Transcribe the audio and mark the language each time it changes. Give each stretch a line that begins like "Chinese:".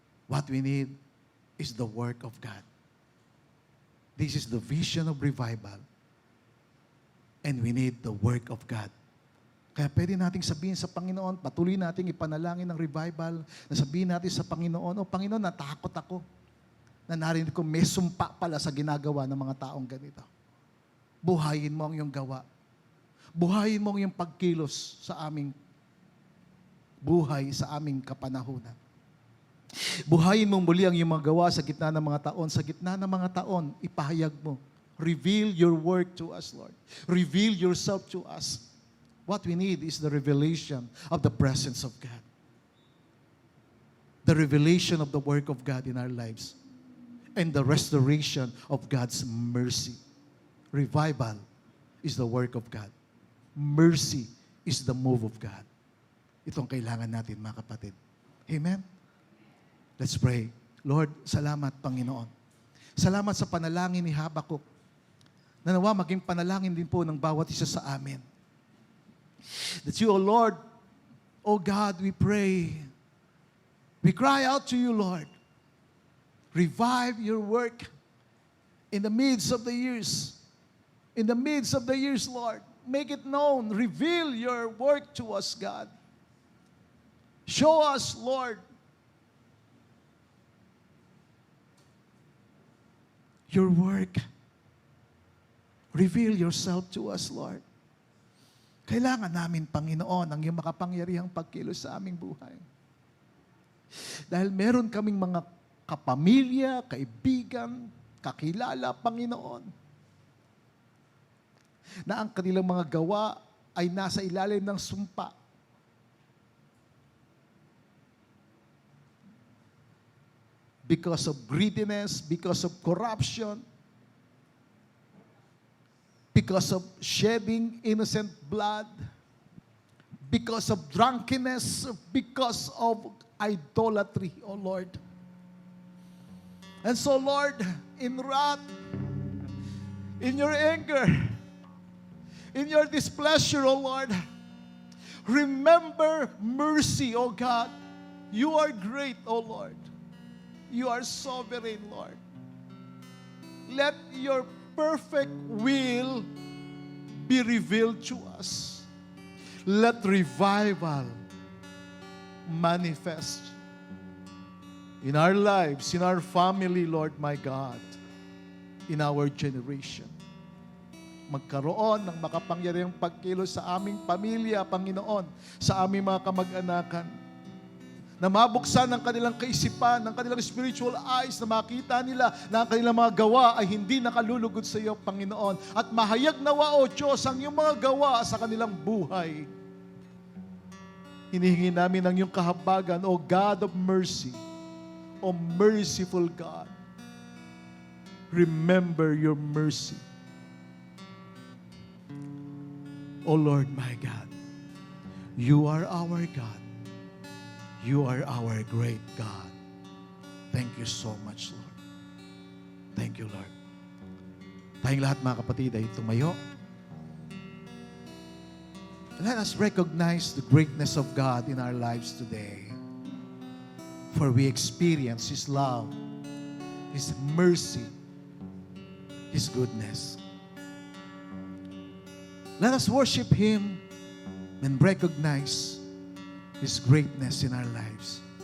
English: What we need is the work of God. This is the vision of revival. And we need the work of God.
Filipino: Kaya pwede nating sabihin sa Panginoon, patuloy nating ipanalangin ng revival, na sabihin natin sa Panginoon, "O Panginoon, natakot ako na narinig ko may sumpa pala sa ginagawa ng mga taong ganito. Buhayin mo ang iyong gawa. Buhayin mo ang iyong pagkilos sa aming buhay, sa aming kapanahunan. Buhayin mo muli ang iyong mga gawa sa gitna ng mga taon. Sa gitna ng mga taon, ipahayag mo.
English: Reveal your work to us, Lord. Reveal yourself to us. What we need is the revelation of the presence of God. The revelation of the work of God in our lives. And the restoration of God's mercy. Revival is the work of God. Mercy is the move of God.
Filipino: Ito ang kailangan natin, mga kapatid.
English: Amen? Let's pray. Lord,
Filipino: salamat, Panginoon. Salamat sa panalangin ni Habakuk. Na nawa maging panalangin din po ng bawat isa sa amin.
English: That you, O Lord, O God, we pray. We cry out to you, Lord. Revive your work in the midst of the years. In the midst of the years, Lord. Make it known. Reveal your work to us, God. Show us, Lord, your work. Reveal yourself to us, Lord.
Filipino: Kailangan namin, Panginoon, ang iyong makapangyarihang pagkilos sa aming buhay. Dahil meron kaming mga kapamilya, kaibigan, kakilala, Panginoon, na ang kanilang mga gawa ay nasa ilalim ng sumpa.
English: Because of greediness, because of corruption, because of shedding innocent blood, because of drunkenness, because of idolatry, O Lord. And so, Lord, in wrath, in your anger, in your displeasure, O Lord, remember mercy, O God. You are great, O Lord. You are sovereign, Lord. Let your perfect will be revealed to us. Let revival manifest in our lives, in our family, Lord my God, in our generation.
Filipino: Magkaroon ng makapangyarihang pagkilos sa aming pamilya, Panginoon, sa aming mga kamag-anakan, na mabuksan ng kanilang kaisipan, ng kanilang
English: spiritual eyes,
Filipino: na makita nila na ang kanilang mga gawa ay hindi nakalulugod sa iyo, Panginoon. At mahayag nawa, O Diyos, ang iyong mga gawa sa kanilang buhay. Hinihingi namin ang iyong kahabagan,
English: O God of mercy, O merciful God. Remember your mercy. O Lord my God, you are our God. You are our great God. Thank you so much, Lord. Thank you, Lord.
Filipino: Tayong lahat, mga kapatid, ay tumayo.
English: Let us recognize the greatness of God in our lives today. For we experience His love, His mercy, His goodness. Let us worship Him and recognize His greatness in our lives.